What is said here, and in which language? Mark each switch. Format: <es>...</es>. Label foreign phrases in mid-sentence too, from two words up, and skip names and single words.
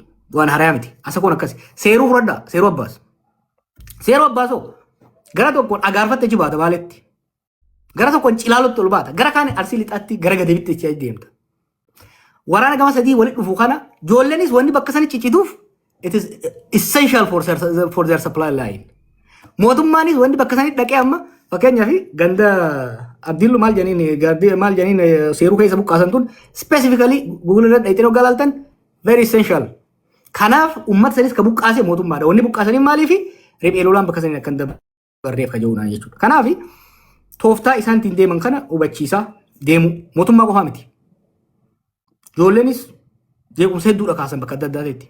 <om>Waan harayaa miti. Asa kun akkasi. Seeruu fudhadhaa. Seeruu abbaas. Seeruu abbaasoo gara tokkoon agaarfatte achi baata baaleetti. Gara tokkoon cilaalutti ol baata. Gara kaan Arsii lixaatti gara gadeebitti achi deemta. Waraana gama sadii walitti dhufu kana ijoolleenis wanni bakka sani ciccituuf</om> <en>it is essential for their supply line.</en> <om>Mootummaanis wanni bakka sanii dhaqee amma fakkeenyaaf ganda Abdiillu maal janiin seeruu keessa buqqaasan tun specifically Google irra dhayitee hoggaa laaltan</om> <en>very essential.</en> <om>Kanaaf uummata sanis ka buqqaase mootummaadha. Wanni buqqaasanii maaliif riphee lolaan bakka sanii akka dabarreef ka jiruudhaan jechuudha. Kanaaf tooftaa isaan ittiin deeman kana hubachiisaa deemu mootummaa qofaa miti. Ijoolleenis jeequmsa hedduudha kaasan bakka adda addaatti.</om>